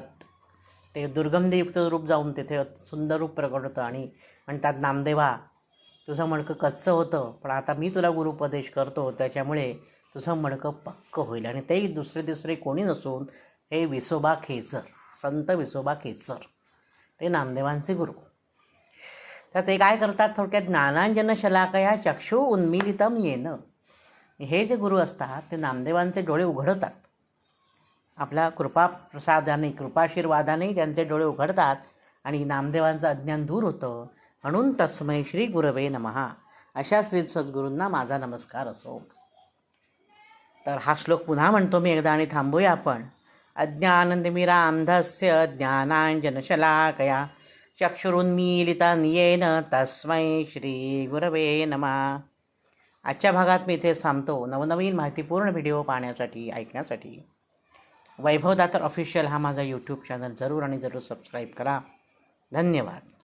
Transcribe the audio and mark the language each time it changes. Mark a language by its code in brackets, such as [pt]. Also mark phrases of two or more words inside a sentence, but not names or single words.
[mr] ते दुर्गंधीयुक्त रूप जाऊन तिथे सुंदर रूप प्रगट होतं आणि म्हणतात, नामदेवा, तुझं मडकं कच्चं होतं, पण आता मी तुला गुरुपदेश करतो, त्याच्यामुळे तुझं मडकं पक्कं होईल. आणि ते दुसरे कोणी नसून हे विसोबा खेचर, संत विसोबा खेचर. ते नामदेवांचे गुरु. तर ते काय करतात, थोडक्यात [sa] ज्ञानांजन शलाकया चक्षु उन्मीलितम येन. [mr] हे जे गुरु असतात ते नामदेवांचे डोळे उघडतात. आपल्या कृपाप्रसादाने, कृपाशीर्वादाने त्यांचे डोळे उघडतात आणि नामदेवांचं अज्ञान दूर होतं. [sa] म्हणून तस्मै श्री गुरवे नमः, [mr] अशा श्री सद्गुरूंना माझा नमस्कार असो. तर हा श्लोक पुन्हा म्हणतो मी एकदा आणि थांबूया आपण. [sa] अज्ञानतिमिरान्धस्य ज्ञानाञ्जनशलाकया चक्षुरुन्मीलितं येन तस्मै श्री गुरवे नमः. [mr] आजच्या भागात मी इथे थांबतो. नवनवीन माहितीपूर्ण व्हिडिओ पाहण्यासाठी, ऐकण्यासाठी वैभव दातार ऑफिशियल हा माझा यूट्यूब चॅनल जरूर आणि जरूर सबस्क्राईब करा. धन्यवाद.